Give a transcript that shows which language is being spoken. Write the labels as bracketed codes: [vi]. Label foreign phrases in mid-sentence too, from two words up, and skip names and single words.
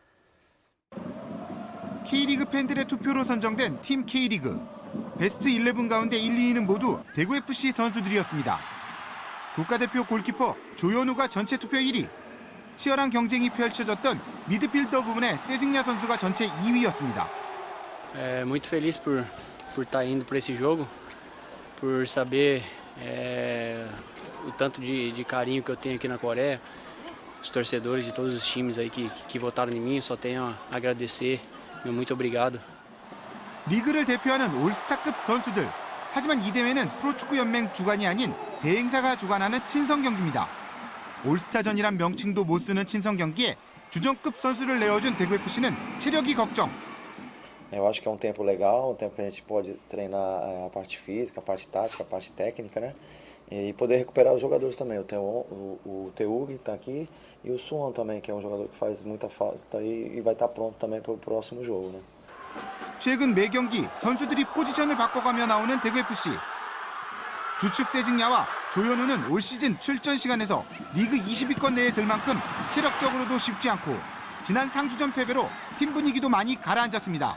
[ko] K리그 팬들의 투표로 선정된 팀 K리그. 베스트 11 가운데 1, 2위는 모두 대구FC 선수들이었습니다. 국가대표 골키퍼 조현우가 전체 투표 1위. 치열한 경쟁이 펼쳐졌던 미드필더 부분에 세징야 선수가 전체 2위였습니다. [pt] Muito feliz por estar indo para esse jogo, por saber o tanto de carinho que eu tenho aqui na Coreia, os torcedores de todos os times aí que votaram em mim, só tenho a agradecer, meu muito obrigado. [ko] 리그를 대표하는 올스타급 선수들. 하지만 이 대회는 프로축구 연맹 주관이 아닌 대행사가 주관하는 친선 경기입니다. 올스타전이란 명칭도 못 쓰는 친선 경기에 주전급 선수를 내어준 대구FC는 체력이 걱정. [pt] Eu acho que é um tempo legal, um tempo que a gente pode treinar a parte física, a parte tática, a parte técnica, né? E poder recuperar os jogadores também. O Teug está aqui e o Suan também, que é um jogador que faz muita falta e vai estar pronto também para o próximo jogo, né? [ko] 최근 매 경기 선수들이 포지션을 바꿔가며 나오는 대구FC. 주축 세징야와 조현우는 올 시즌 출전 시간에서 리그 20위권 내에 들 만큼 체력적으로도 쉽지 않고 지난 상주전 패배로 팀 분위기도 많이 가라앉았습니다.